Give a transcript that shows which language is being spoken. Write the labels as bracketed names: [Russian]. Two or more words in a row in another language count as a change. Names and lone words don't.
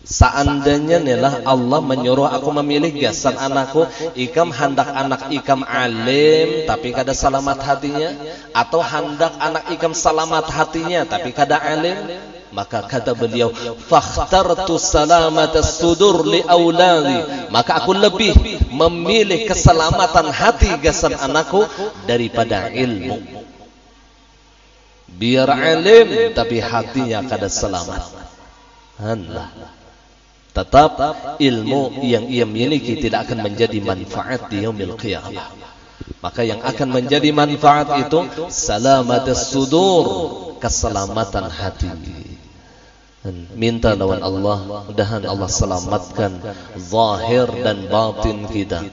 [Banjar] Seandainya inilah Allah menyuruh aku memilih gasan anakku, ikam hendak anak ikam alim tapi kada selamat hatinya, atau hendak anak ikam selamat hatinya tapi kada alim, maka kata beliau, [Arabic] fakhtartu salamatas sudur li auladi, [Banjar] maka aku lebih memilih keselamatan hati gasan anakku daripada ilmu. Biar alim tapi hatinya kada selamat. Allah. [Indonesian] Tetap ilmu yang ia miliki tidak akan menjadi manfaat di [Arabic] yaumil qiyamah. [Indonesian] Maka yang akan menjadi manfaat itu [Arabic] salamatus sudur, [Indonesian] keselamatan hati. [Banjar] Minta lawan Allah, mudahan Allah selamatkan zahir dan batin kita.